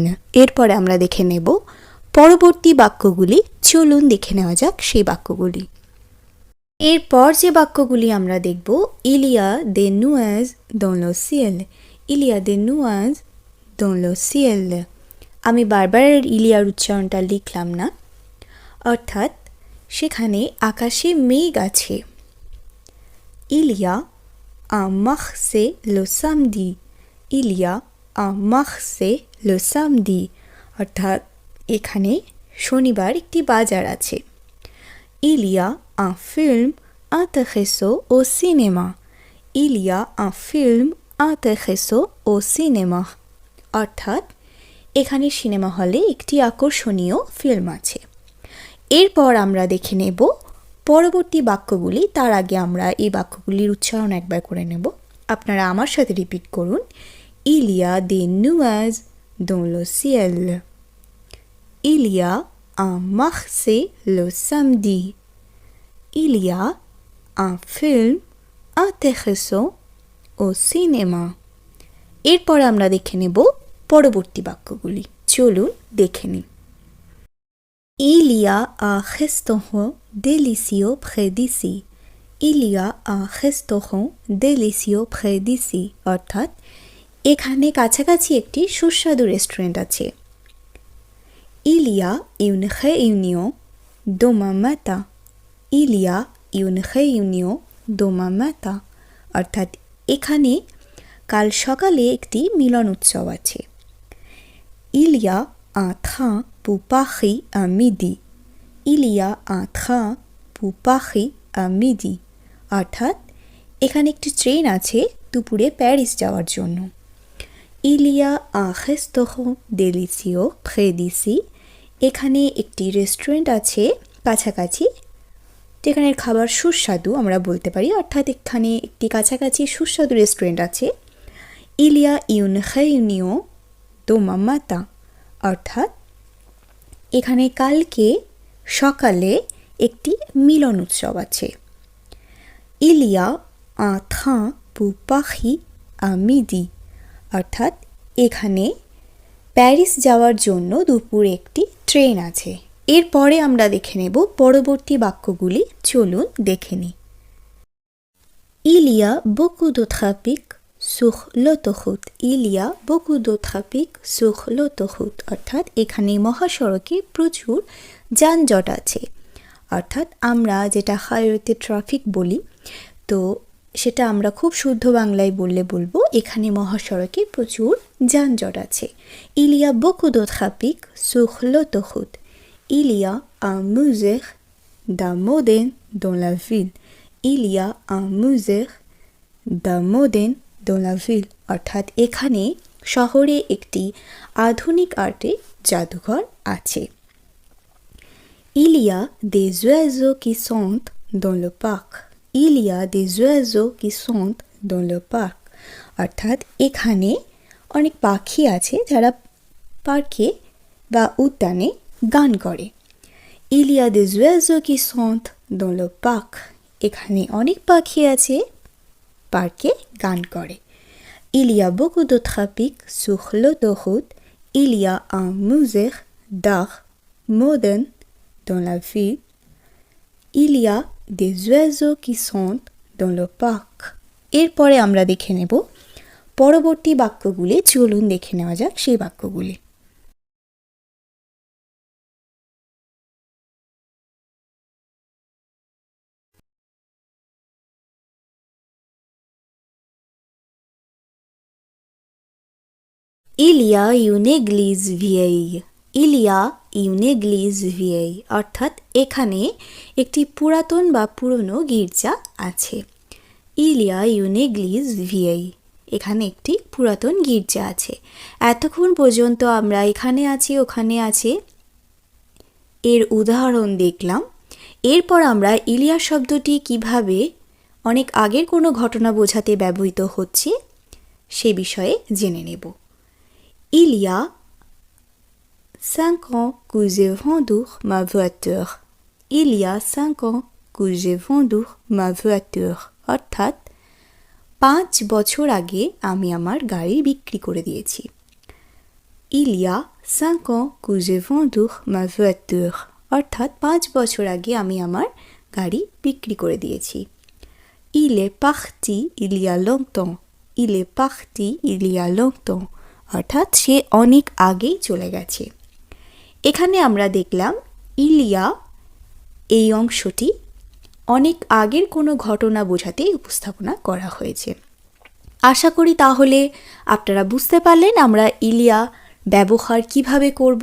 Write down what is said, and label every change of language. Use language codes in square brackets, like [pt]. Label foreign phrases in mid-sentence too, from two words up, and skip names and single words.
[bn] এরপরে আমরা দেখে নেব পরবর্তী বাক্যগুলি। চলুন দেখে নেওয়া যাক সেই বাক্যগুলি। এরপর যে বাক্যগুলি আমরা দেখব, [fr] Il y a des nuages dans le ciel. Il y a des nuages dans le ciel. [bn] আমি বারবার ইলিয়ার উচ্চারণটা লিখলাম না, অর্থাৎ সেখানে আকাশে মেঘ আছে। [fr] Il y a un marché le samedi. Il y a un marché le samedi. [bn] অর্থাৎ এখানে শনিবার একটি বাজার আছে। [fr] Il y a un film intéressant au cinéma. Il y a un film intéressant au cinéma. [bn] অর্থাৎ এখানে সিনেমা হলে একটি আকর্ষণীয় ফিল্ম আছে। এরপর আমরা দেখে নেব পরবর্তী বাক্যগুলি। তার আগে আমরা এই বাক্যগুলির উচ্চারণ একবার করে নেব। আপনারা আমার সাথে রিপিট করুন। [fr] Il y a des nuages dans le ciel. Il y a un marché le samedi. Il y a un film intéressant au cinéma. [bn] এরপর আমরা দেখে নেব পরবর্তী বাক্যগুলি। চলুন দেখে নিই। [fr] Il y a un restaurant délicieux près d'ici. Il y a un restaurant délicieux près d'ici. [bn] অর্থাৎ এখানে কাছাকাছি একটি সুস্বাদু রেস্টুরেন্ট আছে। [fr] Il y a une réunion demain matin. Il y a une réunion demain matin. [bn] অর্থাৎ এখানে কাল সকালে একটি মিলন উৎসব আছে। [fr] Il y a un train pour Paris à midi. Il y a un train pour Paris à midi. [bn] অর্থাৎ এখানে একটি ট্রেন আছে দুপুরে প্যারিস যাওয়ার জন্য। [fr] Il y a un restaurant délicieux près d'ici. [bn] এখানে একটি রেস্টুরেন্ট আছে কাছাকাছি যেখানের খাবার সুস্বাদু আমরা বলতে পারি। অর্থাৎ এখানে একটি কাছাকাছি সুস্বাদু রেস্টুরেন্ট আছে। [fr] Il y a une réunion demain matin. [bn] অর্থাৎ এখানে কালকে সকালে একটি মিলন উৎসব আছে। [fr] Il y a un train pour Paris à midi. [bn] অর্থাৎ এখানে প্যারিস যাওয়ার জন্য দুপুরে একটি ট্রেন আছে। এরপরে আমরা দেখে নেব পরবর্তী বাক্যগুলি। চলুন দেখে নিই। [fr] Il y a beaucoup de trafic sur l'autoroute. Il y a beaucoup de trafic sur l'autoroute. [bn] অর্থাৎ এখানে মহাসড়কে প্রচুর যানজট আছে। অর্থাৎ আমরা যেটা [en] highwayতে traffic [bn] বলি, তো সেটা আমরা খুব শুদ্ধ বাংলায় বলবো এখানে মহাসড়কে প্রচুর যানজট আছে। [fr] Il y a beaucoup de trafic sur l'autoroute. Il y a un musée d'art moderne dans la ville. Il y a un musée d'art moderne dans la ville. [bn] অর্থাৎ এখানে শহরে একটি আধুনিক আর্টের জাদুঘর আছে। [fr] Il y a des oiseaux qui chantent dans le parc. Il y a des oiseaux qui chantent dans le parc. [bn] অর্থাৎ এখানে অনেক পাখি আছে যারা পার্কে বা উদ্যানে গান করে। [fr] Il y a des oiseaux qui chantent dans le parc. [bn] এখানে অনেক পাখি আছে পার্কে গান করে। [fr] Il y a beaucoup de trafic sur l'autoroute. Il y a un musée d'art moderne dans la ville. Il y a des oiseaux qui chantent dans le parc. [bn] এরপরে আমরা দেখে নেব পরবর্তী বাক্যগুলি। চলুন দেখে নেওয়া যাক সেই বাক্যগুলি। [fr] Il y a une église vieille. Il y a une église vieille. [bn] অর্থাৎ এখানে একটি পুরাতন বা পুরনো গির্জা আছে। [fr] Il y a une église vieille. [bn] এখানে একটি পুরাতন গির্জা আছে। এতক্ষণ পর্যন্ত আমরা এখানে আছে ওখানে আছে এর উদাহরণ দেখলাম। এরপর আমরা ইলিয়া শব্দটি কিভাবে অনেক আগের কোনো ঘটনা বোঝাতে ব্যবহৃত হচ্ছে সে বিষয়ে জেনে নেব। [fr] Il y a 5 ans que j'ai vendu ma voiture. Il y a 5 ans que j'ai vendu ma voiture. [bn] অর্থাৎ 5 বছর আগে আমি আমার গাড়ি বিক্রি করে দিয়েছি। [fr] Il y a 5 ans que j'ai vendu ma voiture [bn] অর্থাৎ 5 বছর আগে আমি আমার গাড়ি বিক্রি করে দিয়েছি। [fr] Il est parti il y a longtemps il est parti il y a longtemps [bn] অর্থাৎ সে অনেক আগেই চলে গেছে। এখানে আমরা দেখলাম ইলিয়া এই অংশটি অনেক আগের কোনো ঘটনা বোঝাতে উপস্থাপনা করা হয়েছে। আশা করি তাহলে আপনারা বুঝতে পারলেন আমরা ইলিয়া ব্যবহার কিভাবে করব।